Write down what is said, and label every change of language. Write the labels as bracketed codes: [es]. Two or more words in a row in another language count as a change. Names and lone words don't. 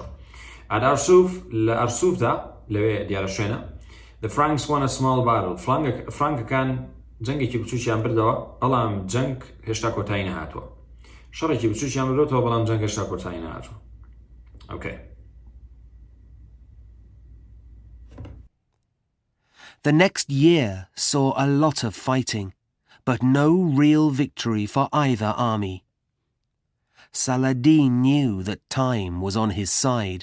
[en] At Arsuf [ckb] لە ئەرسوفدا لەوێ دیارە شوێنە [en] The Franks won a small battle. [ckb] فرانکەکان جەنگێکی بچووکیان بردەوە بەڵام جەنگ هێشتا کۆتایی نەهاتووە. شەڕێکی بچووکیان بردەوە بەڵام جەنگ هێشتا کۆتایی نەهاتووە. [en] Okay. The next year saw a lot of fighting, but no real victory for either army. Saladin knew that time was on his side.